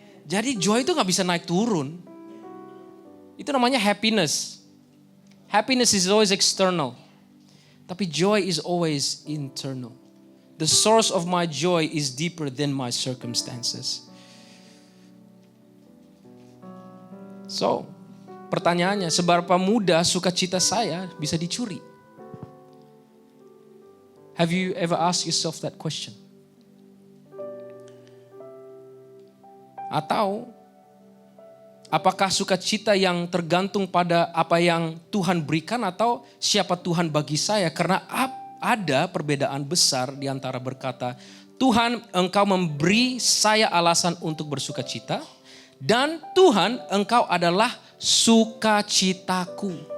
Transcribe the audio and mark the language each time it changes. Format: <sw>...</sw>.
<id>Jadi joy itu gak bisa naik turun. Itu namanya happiness.</id> <en>Happiness is always external. Tapi joy is always internal. The source of my joy is deeper than my circumstances.</en> <id>So, pertanyaannya, seberapa mudah sukacita saya bisa dicuri?</id> <en>Have you ever asked yourself that question?</en> <id>Atau apakah sukacita yang tergantung pada apa yang Tuhan berikan atau siapa Tuhan bagi saya? Karena ada perbedaan besar di antara berkata, Tuhan, Engkau memberi saya alasan untuk bersukacita, dan Tuhan, Engkau adalah sukacitaku.</id>